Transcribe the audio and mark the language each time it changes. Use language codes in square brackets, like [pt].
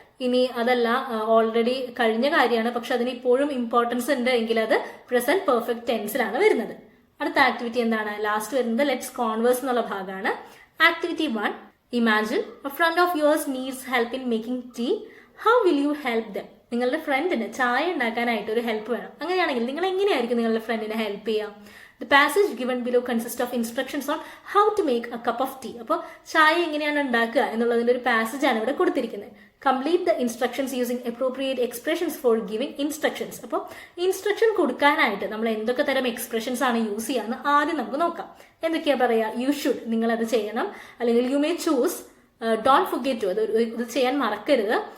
[ml] ഇനി അതല്ല ഓൾറെഡി കഴിഞ്ഞ കാര്യമാണ്, പക്ഷെ അതിന് ഇപ്പോഴും ഇമ്പോർട്ടൻസ് ഉണ്ട് എങ്കിൽ അത് പ്രസന്റ് പെർഫെക്റ്റ് ടെൻസിലാണ് വരുന്നത്. അടുത്ത ആക്ടിവിറ്റി എന്താണ്? ലാസ്റ്റ് വരുന്നത് ലെറ്റ്സ് കോൺവേഴ്സ് എന്നുള്ള ഭാഗമാണ്. Activity 1. [en] Imagine a friend of yours needs help in making tea. How will you help them? [ml] നിങ്ങളുടെ ഫ്രണ്ടിന് ചായ ഉണ്ടാക്കാനായിട്ട് ഒരു ഹെൽപ്പ് വേണം. അങ്ങനെയാണെങ്കിൽ നിങ്ങൾ എങ്ങനെയായിരിക്കും നിങ്ങളുടെ ഫ്രണ്ടിനെ ഹെൽപ്പ് ചെയ്യാം? [en] The passage given below consists of instructions on how to make a cup of tea. [ml] അപ്പോൾ ചായ എങ്ങനെയാണ് ഉണ്ടാക്കുക എന്നുള്ളതിന്റെ ഒരു പാസേജ് ആണ് ഇവിടെ കൊടുത്തിരിക്കുന്നത്. [en] Complete the instructions using appropriate expressions for giving instructions. [ml] അപ്പോൾ ഇൻസ്ട്രക്ഷൻ കൊടുക്കാനായിട്ട് നമ്മൾ എന്തൊക്കെ തരം എക്സ്പ്രഷൻസ് ആണ് യൂസ് ചെയ്യാന്ന് ആദ്യം നമുക്ക് നോക്കാം. എന്തൊക്കെയാ പറയാ? [en] you should, [ml] നിങ്ങൾ അത് ചെയ്യണം. അല്ലെങ്കിൽ [en] you may choose, don't forget to, [ml] അത് ഇത് ചെയ്യാൻ മറക്കരുത്.